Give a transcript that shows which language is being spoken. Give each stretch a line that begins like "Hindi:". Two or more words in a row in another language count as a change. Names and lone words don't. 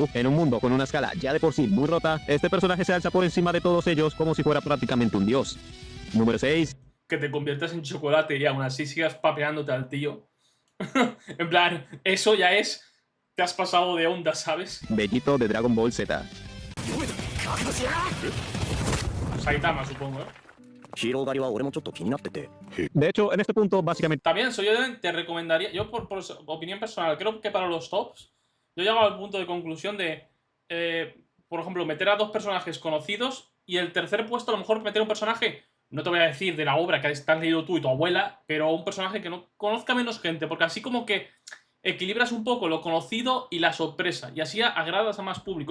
Spanish: En un mundo con una escala ya de por sí muy rota, este personaje se alza por encima de todos ellos como si fuera prácticamente un dios. Número 6. Que te conviertas en chocolate y aún así sigas papeándote al tío. En plan, eso ya es... Te has pasado de onda, ¿sabes? Vegito de Dragon Ball Z. Saitama, supongo, ¿eh?
Japanese: ヒーロー狩りは俺もちょっと気になってて。
Spanish: De hecho, en este punto, básicamente También, soy Eden, te recomendaría... Yo, por opinión personal, creo que para los tops Yo he llegado al punto de conclusión de, por ejemplo, meter a 2 personajes conocidos y el tercer puesto a lo mejor meter un personaje, no te voy a decir de la obra que has leído tú y tu abuela, pero un personaje que no conozca menos gente, porque así como que equilibras un poco lo conocido y la sorpresa, y así agradas a más público.